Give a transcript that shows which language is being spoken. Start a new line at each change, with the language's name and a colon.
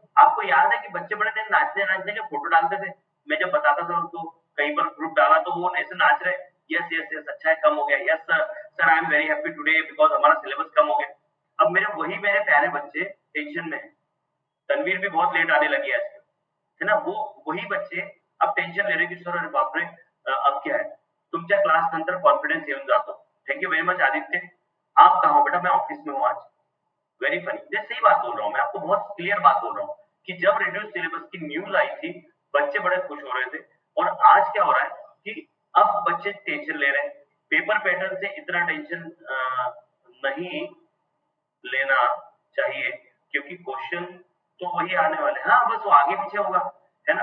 Hindi: आपको याद है कि बच्चे बड़े दिन नाचने नाचने के फोटो डालते थे, मैं जब बताता था उनको, कहीं पर ग्रुप डाला तो वो ऐसे नाच रहे, यस यस यस अच्छा है, कम हो गया, yes sir,
English: sir I am very happy today because
Hindi: हमारा सिलेबस कम हो गया। अब मेरे प्यारे बच्चे टेंशन में है। तनवीर भी बहुत लेट आने लगी है आजकल, है ना। वो वही बच्चे अब टेंशन ले रहे कि सर अरे बाप रे, अब क्या है।
Marathi: तुमच्या क्लास नंतर कॉन्फिडेंस येऊन जातो।
English: thank you very much
Hindi: Aditya. आप कहाँ हो बेटा? मैं ऑफिस में हूँ आज। वेरी फनी, ये सही बात बोल रहा हूँ मैं आपको, बहुत क्लियर बात बोल रहा हूँ कि जब रिड्यूस सिलेबस की न्यूज आई थी, बच्चे बड़े खुश हो रहे थे, और आज क्या हो रहा है कि अब बच्चे टेंशन ले रहे हैं। पेपर पैटर्न से इतना टेंशन नहीं लेना चाहिए, क्योंकि क्वेश्चन तो वही आने वाले हैं। हाँ बस वो आगे पीछे होगा, है ना।